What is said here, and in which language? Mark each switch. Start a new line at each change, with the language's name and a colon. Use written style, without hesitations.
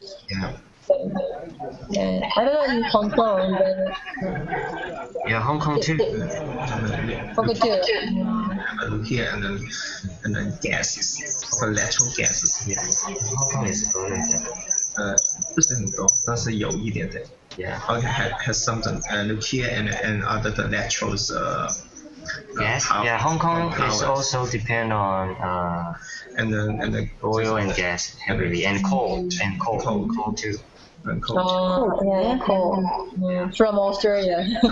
English: Yeah. Yeah. I don't know in Hong Kong, but Yeah, Hong Kong too. Hong Kong too. nuclear and then gases or natural gases， Yeah, Hong Kong is good at that.
Chinese: 不是很多，但是有一点点。
English: Yeah. Okay, has something nuclear and other the naturals. Yes. Power, Yeah, Hong Kong is powers. also depend on and then oil and gas heavily and coal Coal. too. and coal. Yeah, cool. From Australia.